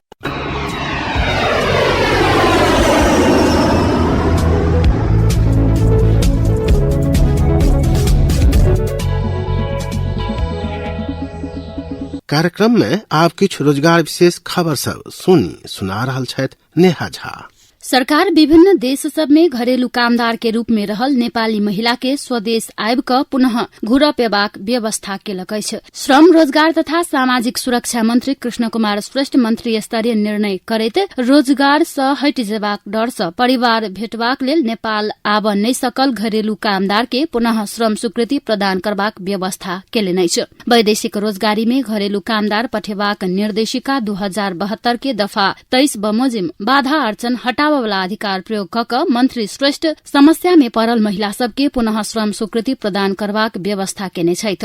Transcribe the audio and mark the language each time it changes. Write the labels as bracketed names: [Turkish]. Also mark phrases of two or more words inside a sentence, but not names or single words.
[Maithili] कार्यक्रम में आप किछ रोजगार विशेष खबर सब सुना रहल छथि नेहा झा। सरकार विभिन्न देश सब में घरेलू कामदार के रूप में रहल नेपाली महिला के स्वदेश आबि क पुनः घुर पेबाक व्यवस्था केलक अछि। श्रम रोजगार तथा सामाजिक सुरक्षा मंत्री कृष्ण कुमार श्रेष्ठ मंत्री स्तरीय निर्णय करैत रोजगार सँ हटि जेबाक डर सँ परिवार भेटबाक लेल नेपाल आब नै सकल घरेलू कामदार के पुनः श्रम स्वीकृति प्रदान करबाक व्यवस्था केलनि अछि। वैदेशिक रोजगारी में घरेलू कामदार पठेबाक निर्देशिका 2072 के दफा 23 बमोजिम बाधा अर्चन हटा वाला अधिकार प्रयोग कक मंत्री श्रेष्ठ समस्या में पड़ल महिला सबके पुनः श्रम स्वीकृति प्रदान करबाक व्यवस्था केने छथि।